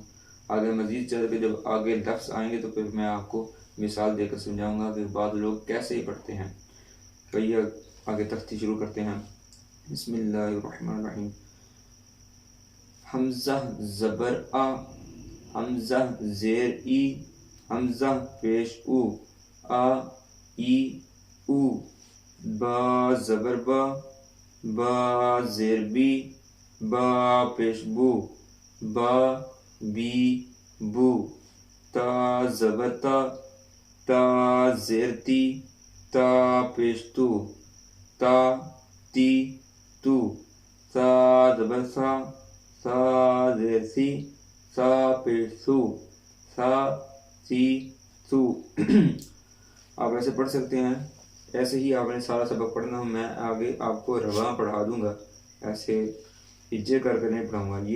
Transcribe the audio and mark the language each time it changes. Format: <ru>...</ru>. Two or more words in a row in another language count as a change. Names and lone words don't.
<ur>آگے مزید چل کے جب آگے لفظ آئیں گے تو پھر میں آپ کو مثال دے کر سمجھاؤں گا کہ بعض لوگ کیسے ہی پڑھتے ہیں۔ تو یہ آگے تختی شروع کرتے ہیں۔</ur> <ar>بسم اللہ الرحمن الرحیم۔</ar> <ur>حمزہ زبر آ، حمزہ زیر ای، حمزہ پیش او، آ ای او، با زبر با، با زیر بی، با پیش بو، با بی بو، تا زبر تا، تا زیر تی، تا پیش تو، تا تی تو، تا زبر سا، سا زیر سی، سا پیش سو، سا سی سو۔ آپ ایسے پڑھ سکتے ہیں، ایسے ہی آپ نے سارا سبق پڑھنا ہو۔ میں آگے آپ کو رواں پڑھا دوں گا، ایسے ہجے کر کے نہیں پڑھاؤں گا۔</ur>